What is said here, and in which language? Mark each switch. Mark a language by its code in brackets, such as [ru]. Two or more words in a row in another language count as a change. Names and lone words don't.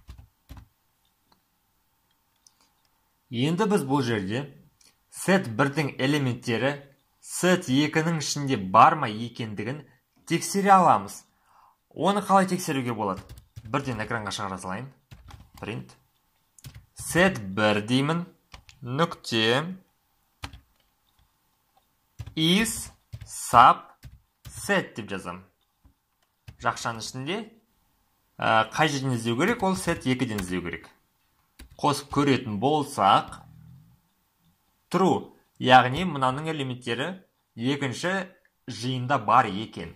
[kk] Енді біз бұл жерде set 1-дің элементтері set 2-ның ішінде бар ма екендігін тексере аламыз. Оны қалай тексеруге болады? Бірден экранға шығара салайын. Print. Set 1 деймін. Нүкте. [en] Is sub set [kk] деп жазам. Жақшаның ішінде қай жерден іздеу керек? Ол set 2-ден іздеу керек. қосып көретін болсақ, true, яғни мынаның элементтері екінші жиында бар екен.